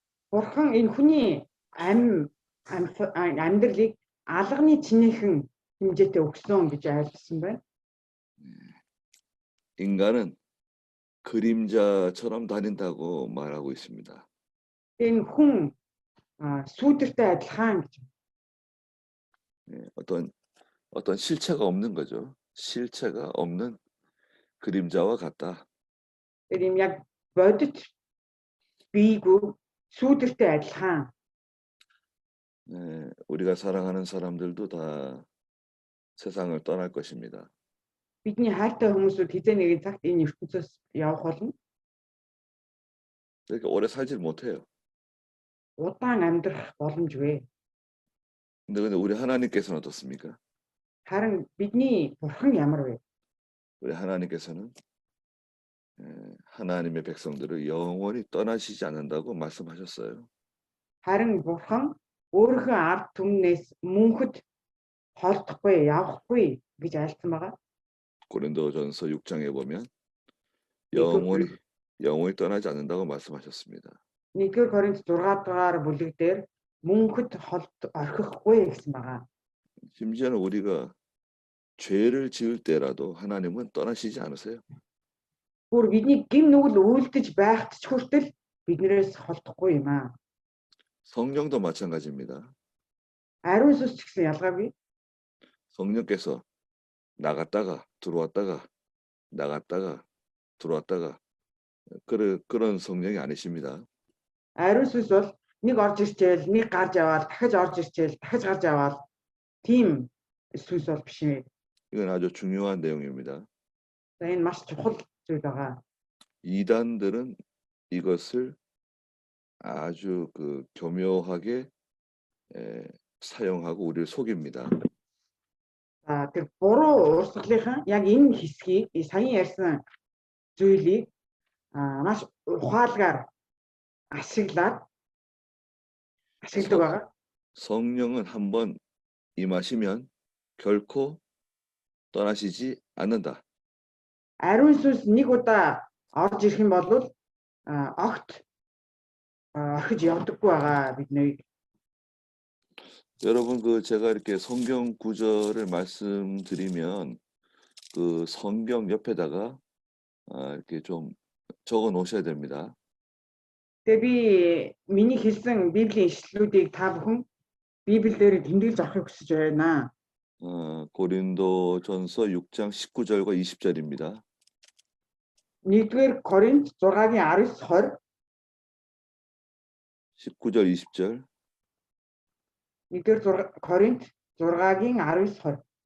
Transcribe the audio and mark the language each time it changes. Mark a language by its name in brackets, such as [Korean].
[Mongolian] Бурхан энэ хүний амьдралыг алганы чинээхэн хэмжээтэй өгсөн гэж айлтсан байна. [Korean] 인간은 그림자처럼 다닌다고 말하고 있습니다. [Mongolian] Энэ хүн сүүдэртэй адилхан гэж. [Korean] 어떤 실체가 없는 거죠. 실체가 없는 그림자와 같다. [Mongolian] Тэр юм яг бодит биегүй сүүдэртэй адилхан. [Korean] 네, 우리가 사랑하는 사람들도 다 세상을 떠날 것입니다. [Mongolian] Бидний хайртай хүмүүсүүд хэзээ нэгэн цагт энэ ертөнцөөс явах болно. [Korean] 그러니까 오래 살질 못해요. [Mongolian] Удаан амьдрах боломжгүй. [Korean] 근데 우리 하나님께서는 어떻습니까? [Mongolian] Харин бидний бурхан ямар вэ? [Korean] 우리 하나님께서는 하나님의 백성들을 영원히 떠나시지 않는다고 말씀하셨어요. [Mongolian] Харин бурхан өөрийнхөө ард түмнээс мөнхөд холдохгүй, явахгүй гэж айлтсан байгаа. [Korean] 고린도전서 6장에 보면 영원히 떠나지 않는다고 말씀하셨습니다. [Mongolian] 1-р Коринт 6 дугаар бүлэг дээр мөнхөд орхихгүй гэсэн байгаа. [Korean] 심지어는 우리가 죄를 지을 때라도 하나님은 떠나시지 않으세요. [Mongolian] Бүр бидний гим нүгэл үйлдэж байхад ч хүртэл биднээс холдохгүй юм аа. [Korean] 성령도 마찬가지입니다. [Mongolian] Ариун сүнс ч гэсэн ялгаагүй. [Korean] 성령께서 나갔다가 들어왔다가 나갔다가 들어왔다가 그런 성령이 아니십니다. [Mongolian] Ариун сүнс бол нэг орж ирчээл, нэг гарч яваал, дахиж орж ирчээл, дахиж гарч яваал. Тийм сүнс бол биш юм. [Korean] 이건 아주 중요한 내용입니다. [Mongolian] За энэ маш чухал зүйл байгаа. [Korean] 이단들은 이것을 아주 교묘하게 사용하고 우리를 속입니다. [Mongolian] Тэр буруу урсгалынхан яг энэ хэсгийг саяхан ярьсан зүйлийг маш ухаалгаар ашигладаг байгаа. [Korean] 성령은 한번 임하시면 결코 떠나시지 않는다. [Mongolian] Ариун сүнс нэг удаа орж ирэх юм бол огт орхиж явдаггүй байгаа бидний. [Korean] 여러분 제가 이렇게 성경 구절을 말씀드리면 그 성경 옆에다가 이렇게 좀 적어 놓으셔야 됩니다. [Mongolian] Тэгээ би миний хэлсэн Библийн ишлэлүүдийг та бүхэн Библиэлд тэмдэглэж авахыг хүсэж байна. [Korean] 고린도전서 6장 19절과 20절입니다. [Mongolian] 1-р Коринт 6-гийн 19-20 [Korean] 19절 20절. [Mongolian] 1-р Коринт 6-гийн 19-20